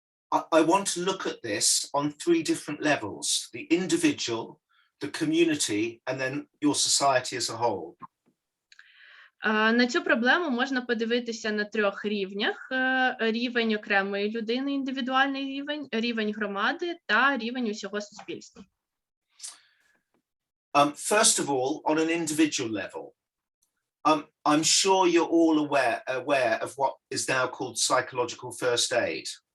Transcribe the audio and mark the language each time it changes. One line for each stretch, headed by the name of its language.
English: I want to look at this on 3 different levels: the individual, the community, and then your society as a whole.
Ukrainian: На цю проблему можна подивитися на 3 рівнях: рівень окремої людини, індивідуальний рівень, рівень громади та рівень усього суспільства.
English: First of all, on an individual level, I'm sure you're all aware of what is now called psychological first aid.